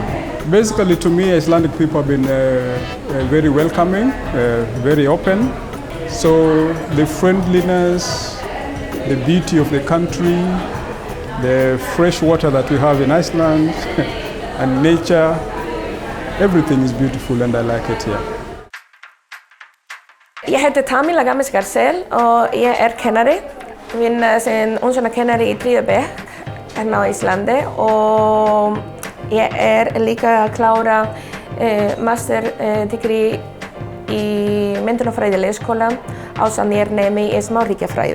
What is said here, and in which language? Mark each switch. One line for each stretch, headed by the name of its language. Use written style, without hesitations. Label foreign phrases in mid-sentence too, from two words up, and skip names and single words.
English: Basically, to me, Icelandic people have been very welcoming, very open. So the friendliness, the beauty of the country, the fresh water that we have in Iceland, and nature, everything is beautiful and I like it here.
Icelandic: Ég heiti Tamila Gamis-Garcel og ég kennari. Vinn sem ungskólakennari í 3. bekk hérna á Íslandi og ég líka að klára
English: master degree
Icelandic: í myndunarfræði leikskóla ásamt nemi í smáríkjafræði.